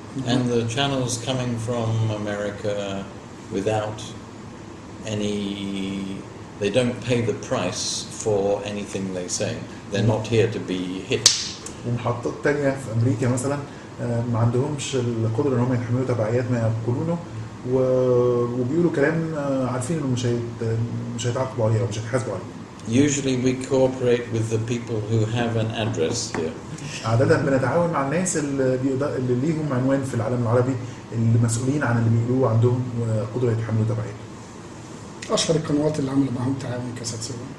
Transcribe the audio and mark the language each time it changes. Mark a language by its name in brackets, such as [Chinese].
[English] And the channels coming from America without any, they don't pay the price for anything they say. They're not here to be hit. [Arabic] ومحطات تانية في أمريكا مثلا ما عندهمش القدرة إن هم يتحملوا تبعيات ما يقولونه وبيقولوا كلام عارفين إنه مش هيتعاقبوا عليه أو مش هيتحاسبوا عليه. [English] Usually we cooperate with the people who have an address here. [Arabic] عادة بنتعاون مع الناس اللي ليهم عنوان في العالم العربي اللي مسؤولين عن اللي بيقولوه عندهم قدرة يتحملوا تبعيات. أشهر القنوات اللي عملوا معهم تعاون كسات 7.